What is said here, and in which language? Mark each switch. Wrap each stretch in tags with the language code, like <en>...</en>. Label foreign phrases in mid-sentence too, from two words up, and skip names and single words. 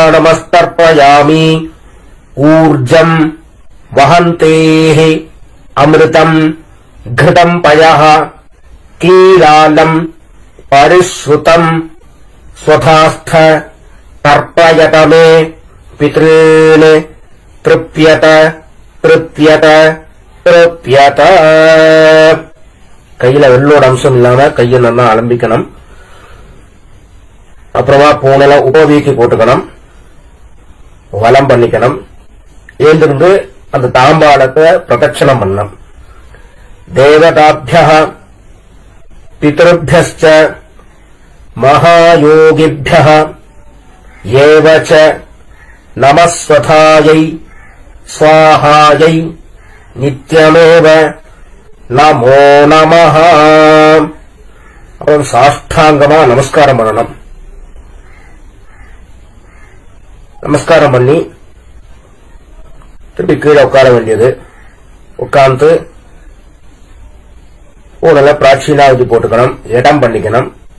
<sa>नमस्कृत्यामि ऊर्जम् वहन्तेः अमृतम् घृतम् पयः कीलालम् परिश्रुतम् स्वधास्थ तर्पयत मे पितॄन् तृप्यत तृप्यत तृप्यत</sa> <ta>கையில வெள்ளோட அம்சம் இல்லாம கையை நல்லா அலம்பிக்கணும். அப்புறமா பூனல உபவீக்கி போட்டுக்கணும், வலம் பண்ணிக்கணும். எழுந்திருந்து அந்த தாம்பாளத்தை பிரதட்சணம் பண்ணணும்.</ta> <sa>தேவதாபியः பிதృभ्यश्च महायोगिभ्यः एव च नमस्वथायै स्वाहायै नित्यमेव नमो नमः.</sa> <ta>அப்புறம் சாஷ்டாங்கமா நமஸ்காரம் பண்ணணும். நமஸ்காரம் பண்ணி திருப்பி கீழே உட்கார வேண்டியது. உட்கார்ந்து நல்ல பிராச்சீனாவதி போட்டுக்கணும், இடம் பண்ணிக்கணும்.</ta>